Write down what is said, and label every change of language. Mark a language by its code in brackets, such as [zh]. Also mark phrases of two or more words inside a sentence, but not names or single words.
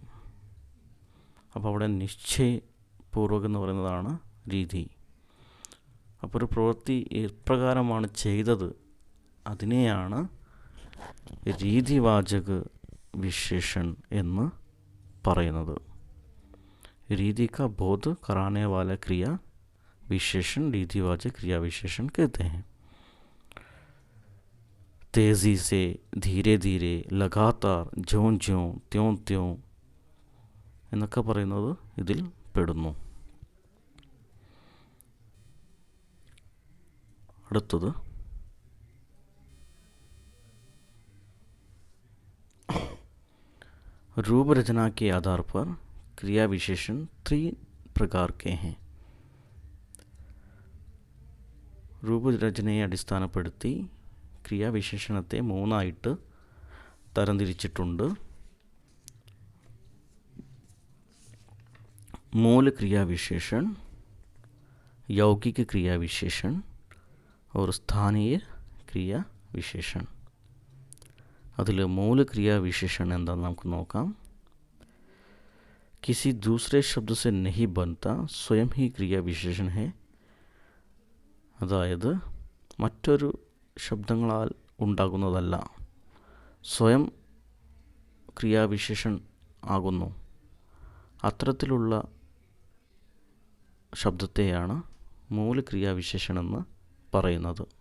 [ml] അപ്പോൾ അവിടെ നിശ്ചയപൂർവകം എന്ന് പറയുന്നതാണ് രീതി. അപ്പോൾ ഒരു പ്രവൃത്തി എപ്രകാരമാണ് ചെയ്തത് അതിനെയാണ് [hi] रीतिवाचक विशेषण [ml] എന്ന് പറയുന്നത്. [hi] रीति का बोध कराने वाला क्रिया विशेषण रीतिवाचक क्रिया विशेषण कहते हैं. तेज़ी से, धीरे धीरे, लगातार, ज्यों ज्यों, त्यों त्यों [ml] എന്നൊക്കെ പറയുന്നത് ഇതിൽ പെടുന്നു. [hi] അടുത്തത് रूप रचना के आधार पर क्रिया विशेषण 3 प्रकार के हैं. [ml] രൂപരചനയെ അടിസ്ഥാനപ്പെടുത്തി ക്രിയാവിശേഷണത്തെ 3ആയിട്ട് തരംതിരിച്ചിട്ടുണ്ട്. [hi] मूल क्रिया विशेषण, यौगिक क्रिया विशेषण और स्थानीय क्रिया विशेषण. [ml] അതിൽ [hi] मूल क्रिया विशेषण [ml] എന്താണെന്ന് നമുക്ക് നോക്കാം. [hi] किसी दूसरे शब्द से नहीं बनता, स्वयं ही क्रिया विशेषण है. [ml] അതായത് മറ്റൊരു ശബ്ദങ്ങളാൽ ഉണ്ടാകുന്നതല്ല, സ്വയം ക്രിയാവിശേഷൻ ആകുന്നു. അത്തരത്തിലുള്ള ശബ്ദത്തെയാണ് മൂലക്രിയാവിശേഷണമെന്ന് പറയുന്നത്.